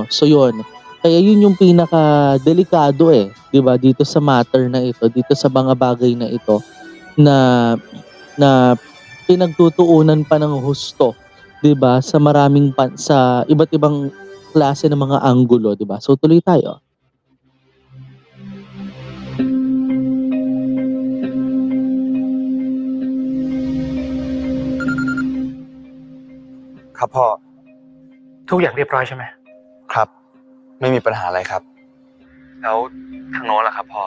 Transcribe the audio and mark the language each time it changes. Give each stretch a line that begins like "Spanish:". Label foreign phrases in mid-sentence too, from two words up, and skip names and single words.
Filipino: So yun, kaya yun yung pinaka-delikado 'di ba, dito sa matter na ito, dito sa mga bagay na ito na pinagtutuunan pa ng husto, 'di ba, sa sa iba't ibang klase ng mga anggulo, 'di ba? So tuloy tayo.
Thai: ครับพ่อ ทุกอย่างเรียบร้อยใช่ไหม ครับ ไม่มีปัญหาอะไรครับ แล้วทางโน้นล่ะครับพ่อ